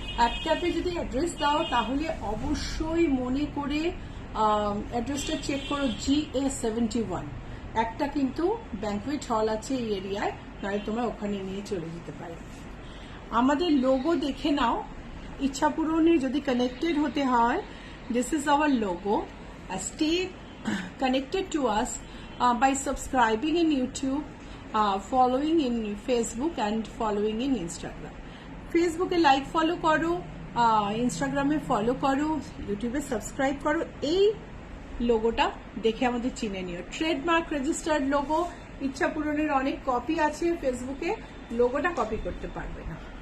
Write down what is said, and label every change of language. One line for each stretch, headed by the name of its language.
Bangla: App ক্যাবে যদি address দাও তাহলে অবশ্যই মনে করে অ্যাড্রেসটা চেক করো, GA71। একটা কিন্তু ব্যাংকুয়েট হল আছে এই এরিয়ায়, নয় তোমরা ওখানে নিয়ে চলে যেতে পারো। আমাদের লোগো দেখে নাও। ইচ্ছা পূরণে যদি কানেক্টেড হতে হয়,
English: This is our logo. Stay connected to us by subscribing in YouTube, following in Facebook and following in Instagram.
Bangla: Facebook A like follow করো, ইনস্টাগ্রামে ফলো করো, ইউটিউবে সাবস্ক্রাইব করো। এই লোগোটা দেখে আমাদের চিনে নিও। Trademark registered logo. ইচ্ছা পূরণের অনেক কপি আছে ফেসবুকে, লোগোটা কপি করতে পারবে না।